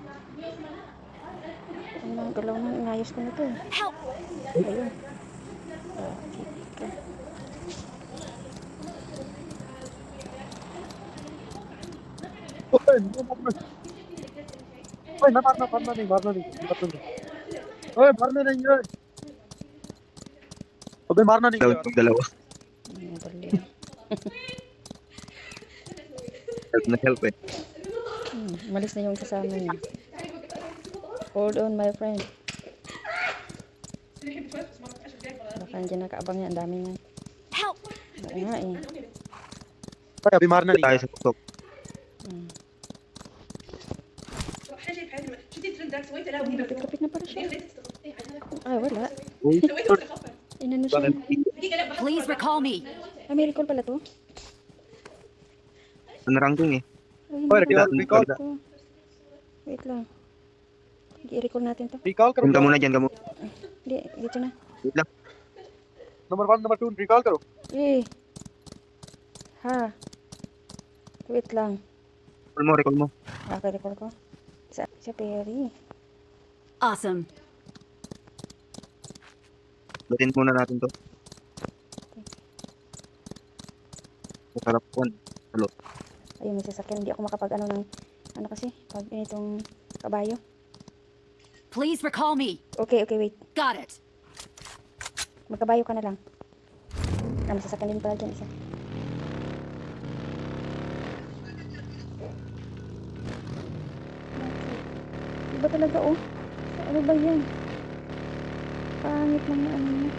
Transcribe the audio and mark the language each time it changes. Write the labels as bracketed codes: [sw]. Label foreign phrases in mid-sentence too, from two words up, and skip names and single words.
[tl] Ang galaw na, inayos ko na to eh. Ayun. Okay. [hi] ओए ना मारना नहीं ओए मारना नहीं है अबे मारना नहीं [tl] Dalawa, [hi] यार [tl] dalawa. Dali. Help na help eh. Malis na yung kasama niya. [en] Hold on, my friend. [tl] Baka nandiyan nakaabang niya. Ang dami niya. Oo nga eh. [hi] भाई अभी मारना नहीं [tl] Tayo [hi] है [tl] sa tuktok. Kapit na pala siya. Ay, wala. Uy, Inano siya. [en] Please recall me. [tl] May recall pala to. ano ranking eh. Ay, ओए hindi recall ko recall to. Wait lang. I-recall natin to. [hi] recall करो [tl] Diyan ka muna, diyan ka muna. Hindi, dito na. Wait lang. [hi] नंबर 1 नंबर 2 recall करो [tl] Eh. Ha. Wait lang. Recall mo. Recall ko. Sa Perry. Awesome. Batin muna natin to. Masarap po. Ayun, may sasakyan. Hindi ako makapag-ano ng, ano kasi, pag itong kabayo. [en] Please recall me. Okay, wait. Got it. [tl] Magkabayo ka na lang. May sasakyan din pala dyan isa. Iba talaga oh. Ano ba yan? Pangit lang na ano niya.